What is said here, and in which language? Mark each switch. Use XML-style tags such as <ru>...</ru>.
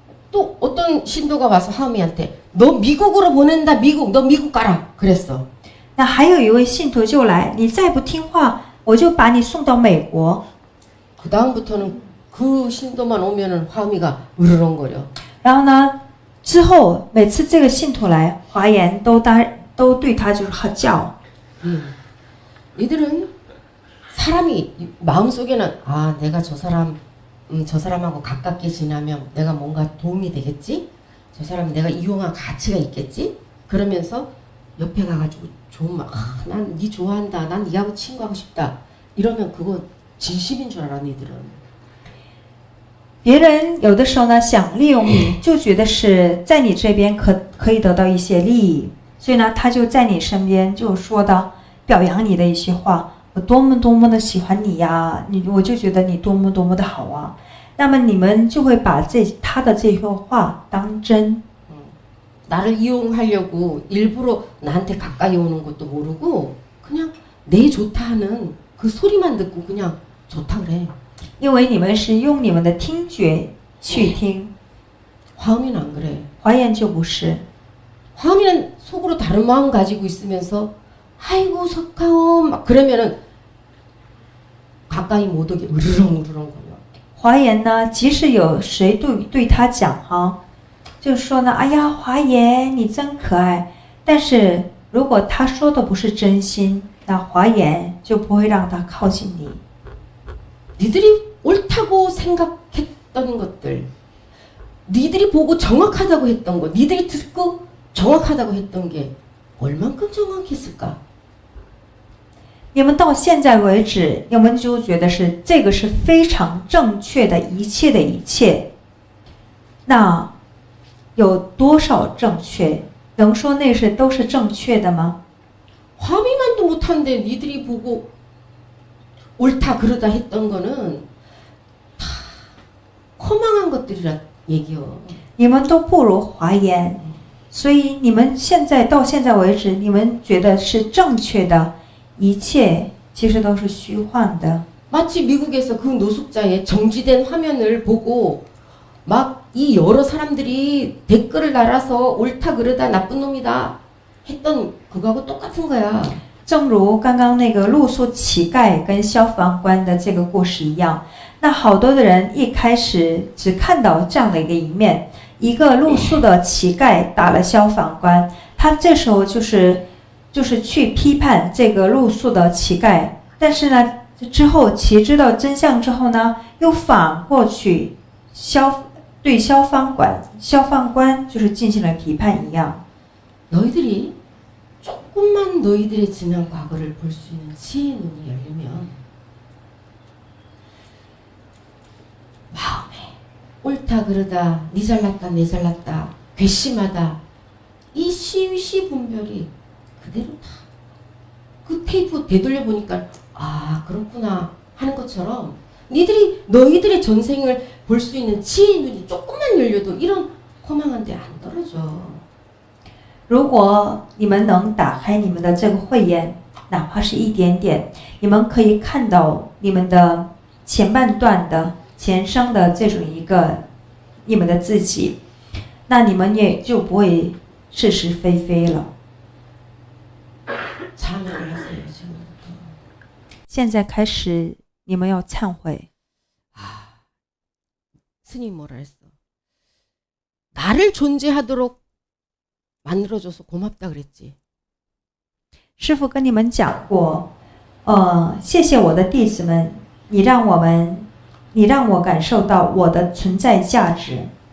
<ko>또 어떤 신도가 와서 화엄이한테 너 미국으로 보낸다. 미국. 너 미국 가라. 그랬어.</ko> <zh>那还有一位信徒就来，你再不听话，我就把你送到美国。</zh> <ko>그 다음부터는 그 신도만 오면은 화엄이가 으르렁거려.</ko> <zh>然后呢，之后每次这个信徒来，华严都对他就是喝叫。</zh> <ko>이들은 사람이 마음속에는 아 내가 저 사람하고 가깝게 지나면 내가 뭔가 도움이 되겠지? 저 사람 내가 이용할 가치가 있겠지? 그러면서 옆에 가가지고 좋은 말, 난 니 좋아한다, 난 니하고 친구하고 싶다 이러면 그거 진심인 줄 알아 니들은.</ko> <zh>别人有的时候呢想利用你，就觉得是在你这边可以得到一些利益，所以呢他就在你身边就说到表扬你的一些话，我多么多么的喜欢你呀，我就觉得你多么多么的好啊。那么你们就会把他的这些话当真。</zh> <ko>나를 이용하려고 일부러 나한테 가까이 오는 것도 모르고 그냥 내 좋다 하는 그 소리만 듣고 그냥 좋다 그래.</ko> <zh>因为你们是用你们的听觉去听，</zh> <ko>화엄이는 안 그래.</ko> <zh>华严就不是。</zh> <ko>화엄이는 속으로 다른 마음 가지고 있으면서 아이고 석하오 막 그러면은 가까이 못 오게 으르렁거려.</ko> <zh>华严呢，即使有谁对他讲哈，就说呢，哎呀，华严你真可爱。但是如果他说的不是真心，那华严就不会让他靠近你。</zh> <ko>니들이 옳다고 생각했던 것들, 니들이 보고 정확하다고 했던 것, 니들이 듣고 정확하다고 했던 게 얼만큼 정확했을까?</ko> <zh>你们到现在为止，你们就觉得是这个是非常正确的一切的一切。那有多少正确？能说那是都是正确的吗？</zh> <ko>화비만도 못하는데 니들이 보고 옳다 그러다 했던 거는 다 허망한 것들이라 얘기요.</ko> <zh>你们都不如华严，所以你们现在到现在为止，你们觉得是正确的一切，其实都是虚幻的。</zh> <ko>마치 미국에서 그 노숙자의 정지된 화면을 보고 막 이 여러 사람들이 댓글을 달아서 옳다 그러다 나쁜 놈이다 했던 그거하고 똑같은 거야.</ko> <zh>正如刚刚那个露宿乞丐跟消防官的这个故事一样，那好多的人一开始只看到这样的一个一面，一个露宿的乞丐打了消防官，他这时候就是去批判这个露宿的乞丐，但是呢，之后其知道真相之后呢，又反过去对消防官就是进行了批判一样。</zh> <ko>너희들이 조금만 너희들의 지난 과거를 볼 수 있는 지혜의 눈이 열리면 마음에 옳다 그러다 니 잘났다 내 잘났다 괘씸하다 이 시위시 분별이 그대로 다 그 테이프 되돌려 보니까 아 그렇구나 하는 것처럼 너희들의 전생을 볼 수 있는 지혜의 눈이 조금만 열려도 이런 허망한 데 안 떨어져.</ko> <zh>如果你们能打开你们的这个慧眼，哪怕是一点点，你们可以看到你们的前半段的前生的这种一个你们的自己，那你们也就不会是是非非了。</zh> <ko>참여를 하세요 지금부터.</ko> <zh>现在开始，你们要忏悔。</zh> <ko>아, 스님 뭐라 했어? 나를 존재하도록 만들어줘서 고맙다 그랬지.</ko> <zh>师父跟你们讲过，谢谢我的弟子们，你让我感受到我的存在价值。</zh>